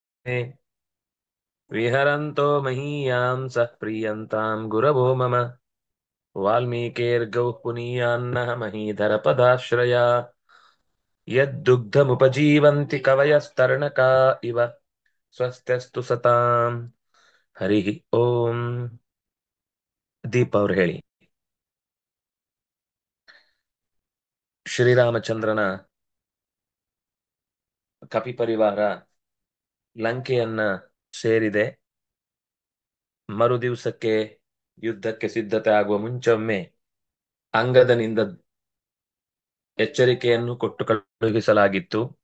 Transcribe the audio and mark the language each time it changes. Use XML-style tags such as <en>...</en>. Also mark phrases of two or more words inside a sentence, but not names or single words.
<sa>विहरन्तो महीयां सः प्रीयन्तां गुरवो मम वाल्मीकेर्गौः पुनीयान्नः महीधरपदाश्रया यद्दुग्धमुपजीवन्ति कवयस्तरणका इव स्वस्त्यस्तु सताम् हरिः ओम्</sa> <kn>ದೀಪ ಅವ್ರು ಹೇಳಿ. ಶ್ರೀರಾಮಚಂದ್ರನ ಕಪಿ ಪರಿವಾರ ಲಂಕೆಯನ್ನ ಸೇರಿದೆ. ಮರು ದಿವಸಕ್ಕೆ ಯುದ್ಧಕ್ಕೆ ಸಿದ್ಧತೆ ಆಗುವ ಮುಂಚೊಮ್ಮೆ ಅಂಗದನಿಂದ ಎಚ್ಚರಿಕೆಯನ್ನು ಕೊಟ್ಟು ಕಳುಹಿಸಲಾಗಿತ್ತು.</kn>